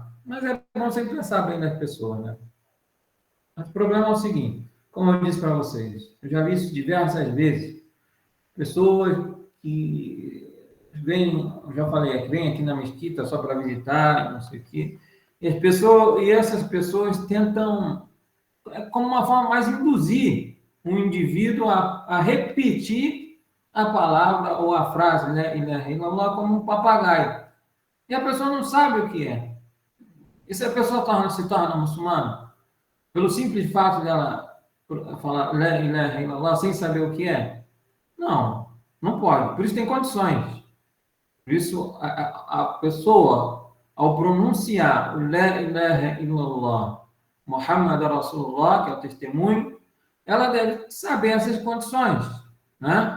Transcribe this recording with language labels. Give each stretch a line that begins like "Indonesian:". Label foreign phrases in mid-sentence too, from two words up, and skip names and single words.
Portuguese: Mas é bom sempre pensar bem das pessoas, né? Mas o problema é o seguinte, como eu disse para vocês, eu já vi isso diversas vezes, pessoas que vêm, eu já falei, que vêm aqui na mesquita só para visitar, não sei o quê, e essas pessoas tentam, como uma forma mais induzir um indivíduo a repetir a palavra ou a frase, né, como um papagaio. E a pessoa não sabe o que é. E se a pessoa se torna muçulmana, pelo simples fato dela falar
Arabic: لا إله إلا الله
Portuguese: sem saber o que é? Não pode. Por isso tem condições. Por isso a pessoa, ao pronunciar o
Arabic: لا إله إلا الله، محمد رسول الله,
Portuguese: que é o testemunho, ela deve saber essas condições, né?